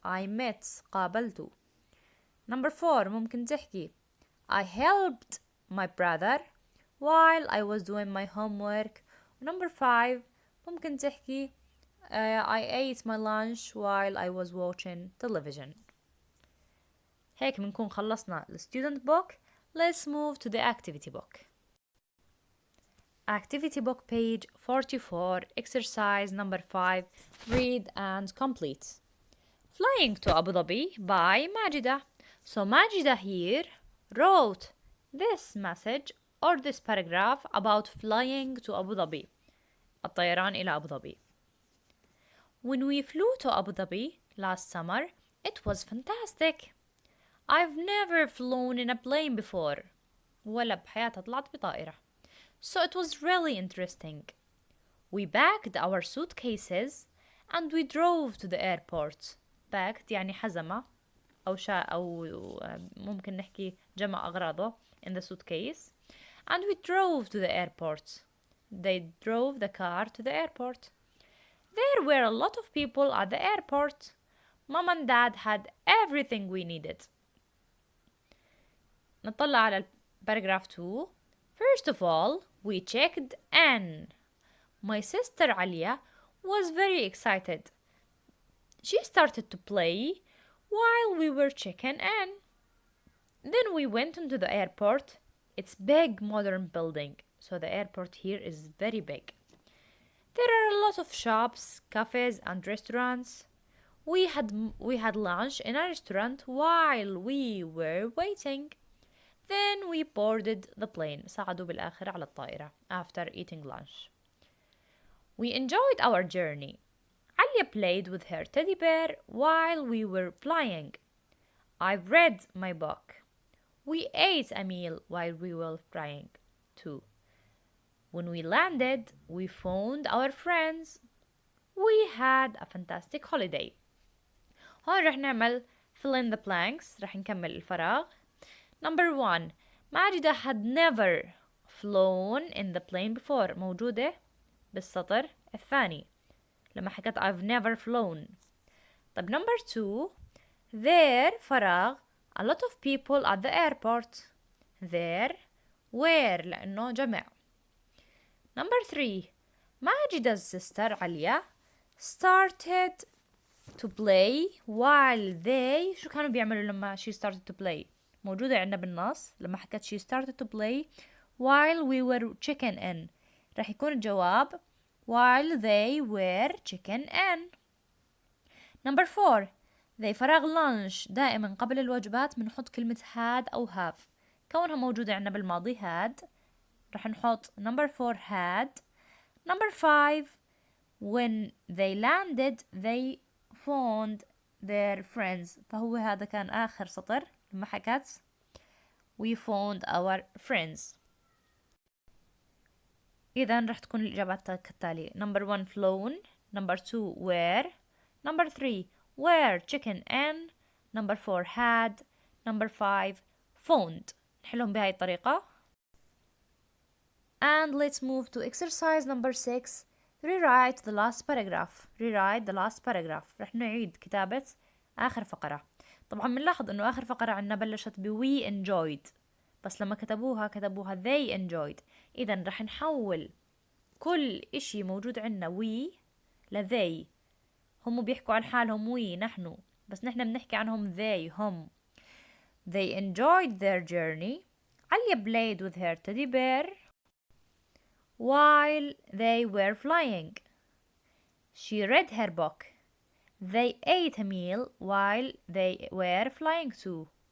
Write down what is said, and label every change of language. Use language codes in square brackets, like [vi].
[en] I met [ar] قابلت. [en] Number 4 [ar] ممكن تحكي [en] I helped my brother while I was doing my homework. Number 5 [ar] ممكن تحكي [en] I ate my lunch while I was watching television. [ar] هيك بنكون خلصنا ال student book. [en] Let's move to the activity book. Activity book page 44, exercise number 5, read and complete. Flying to Abu Dhabi by Majida. So Majida here wrote this message or this paragraph about flying to Abu Dhabi. [ar] الطيران إلى أبو ظبي. [en] When we flew to Abu Dhabi last summer, it was fantastic. I've never flown in a plane before. [ar] ولا بحياتي طلعت بطائرة. [en] So it was really interesting. We packed our suitcases and we drove to the airport. [ar] Packed يعني حزمة أو ممكن نحكي جمع أغراضه [en] in the suitcase. And we drove to the airport. They drove the car to the airport. There were a lot of people at the airport. Mom and Dad had everything we needed. [ar] نطلع على paragraph 2. [en] First of all, we checked in. My sister Alia was very excited. She started to play while we were checking in. Then we went into the airport. It's big modern building, so the airport here is very big. There are a lot of shops, cafes and restaurants. We had lunch in a restaurant while we were waiting. Then we boarded the plane. [ar] صعدوا بالآخر على الطائرة [en] after eating lunch. We enjoyed our journey. Alia played with her teddy bear while we were flying. I read my book. We ate a meal while we were flying too. When we landed, we phoned our friends. We had a fantastic holiday. [ar] هون رح نعمل fill in the blanks. رح نكمل الفراغ. Number 1. [en] Majida had never flown in the plane before. [ar] موجودة بالسطر الثاني لما حكت [en] I've never flown. [ar] طب [en] number 2. There [ar] فراغ [en] a lot of people at the airport. There were [ar] لأنه جمع. [en] Number 3. Majida's sister Alia started to play while they [ar] شو كانوا بيعملوا لما [en] she started to play؟ [ar] موجودة عندنا بالنص لما حكت [en] she started to play while we were checking in. [ar] رح يكون الجواب [en] while they were checking in. Number 4. they [ar] فراغ [en] lunch. [ar] دائما قبل الوجبات بنحط كلمة had أو have. كونها موجودة عندنا بالماضي had رح نحط number 4 had. [en] Number 5. when they landed they phoned their friends. [ar] فهو هذا كان آخر سطر لما حكت [en] we phoned our friends. [ar] إذا رح تكون الإجابات كالتالي. [en] Number 1 flown. Number 2 were. Number 3 were chicken in. Number 4 had. Number 5 phoned. [ar] نحلهم بهاي الطريقة. [en] And let's move to exercise number 6. Rewrite the last paragraph. Rewrite the last paragraph. [ar] رح نعيد كتابة آخر فقرة. طبعا بنلاحظ إنه آخر فقرة عنا بلشت ب [en] we enjoyed. [ar] بس لما كتبوها [en] they enjoyed. [ar] إذا رح نحول كل إشي موجود عنا we ل they. هم بيحكوا عن حالهم we نحن، بس نحن بنحكي عنهم they هم. [en] They enjoyed their journey. Alia played with her teddy bear while they were flying. She read her book. They ate a meal while they were flying too.